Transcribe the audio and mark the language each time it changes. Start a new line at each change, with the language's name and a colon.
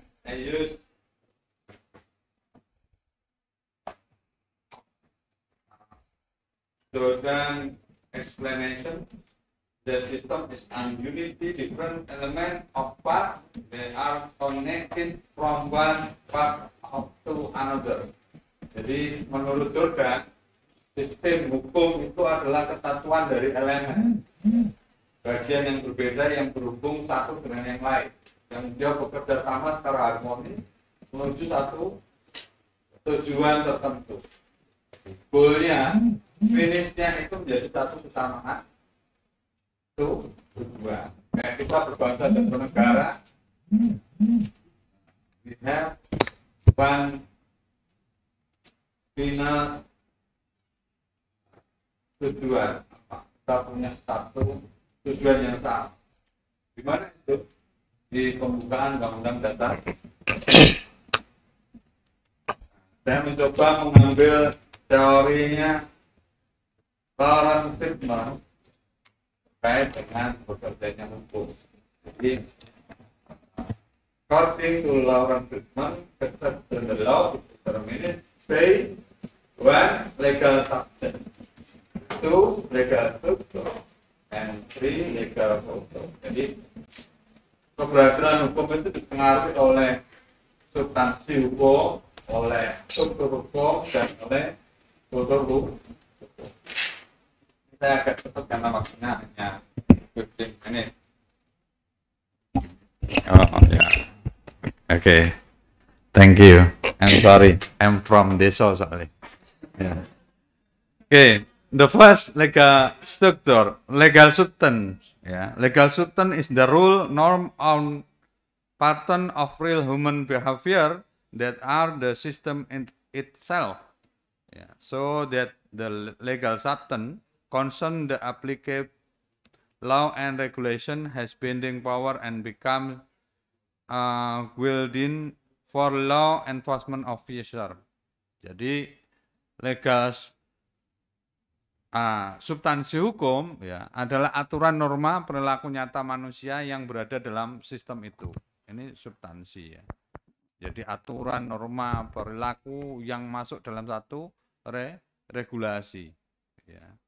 English: I use Jordan explanation. The system is a unity, different element of part. They are connected from one part to another.
Indonesian: Jadi menurut Jordan, sistem hukum itu adalah kesatuan dari elemen. Bagian yang berbeda yang berhubung satu dengan yang lain. Yang dia bekerja sama secara harmonis menuju satu tujuan tertentu. Goalnya, finishnya itu menjadi satu kesamaan tujuan. Kayak kita berbangsa dan bernegara,
English: we have one final
Indonesian: tujuan. Kita punya satu tujuan yang sama. Di mana itu? Di pembukaan Undang-Undang Dasar saya mencoba mengambil teorinya Lawrence Friedman terkait dengan bekerjanya hukum.
English: Jadi, according to Lawrence Friedman, exception the law is determined by one, legal substance, two, legal structure, and three, legal culture.
Indonesian: Jadi, keberhasilan hukum itu dipengaruhi oleh substansi hukum, oleh struktur hukum, dan oleh kultur hukum. Saya agak cepat karena waktunya hanya 15 menit.
English: Oh ya, okay. Thank you. I'm sorry, I'm from Deso soalnya. Yeah. Okay, the first legal structure, legal substance. Yeah, legal substance is the rule, norm, on pattern of real human behavior that are the system in itself. Yeah. So that the legal substance concern the applicable law and regulation has binding power and become wielding for law enforcement officer.
Indonesian: Jadi legal substansi hukum ya adalah aturan norma perilaku nyata manusia yang berada dalam sistem itu. Ini substansi ya. Jadi aturan norma perilaku yang masuk dalam satu regulasi. Ya.